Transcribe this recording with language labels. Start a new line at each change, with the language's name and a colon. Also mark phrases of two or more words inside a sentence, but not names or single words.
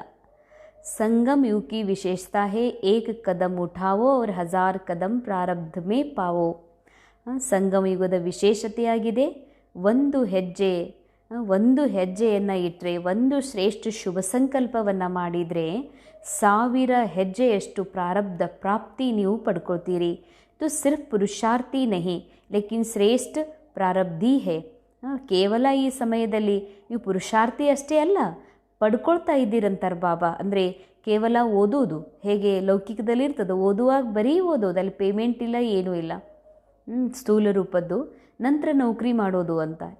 Hindi: संगम युग की विशेषता है एक कदम उठाओ और 1000 कदम प्रारब्ध में पाओ.
Kannada: ಸಂಗಮ ಯುಗದ ವಿಶೇಷತೆಯಾಗಿದೆ ಒಂದು ಹೆಜ್ಜೆಯನ್ನು ಇಟ್ಟರೆ, ಒಂದು ಶ್ರೇಷ್ಠ ಶುಭ ಸಂಕಲ್ಪವನ್ನು ಮಾಡಿದರೆ 1000 ಹೆಜ್ಜೆಯಷ್ಟು ಪ್ರಾರಬ್ಧ ಪ್ರಾಪ್ತಿ ನೀವು ಪಡ್ಕೊಳ್ತೀರಿ.
Hindi: तो सिर्फ पुरुषार्थी नहीं लेकिन श्रेष्ठ प्रारब्धी है.
Kannada: ಕೇವಲ ಈ ಸಮಯದಲ್ಲಿ ನೀವು ಪುರುಷಾರ್ಥಿ ಅಷ್ಟೇ ಅಲ್ಲ, ಪಡ್ಕೊಳ್ತಾ ಇದ್ದೀರಂತಾರೆ ಬಾಬಾ. ಅಂದರೆ ಕೇವಲ ಓದೋದು ಹೇಗೆ ಲೌಕಿಕದಲ್ಲಿ ಇರ್ತದೆ, ಓದುವಾಗ ಬರೀ ಓದೋದು, ಅಲ್ಲಿ ಪೇಮೆಂಟ್ ಇಲ್ಲ, ಏನೂ ಇಲ್ಲ, ಸ್ಥೂಲ ರೂಪದ್ದು, ನಂತರ ನೌಕರಿ ಮಾಡೋದು ಅಂತ.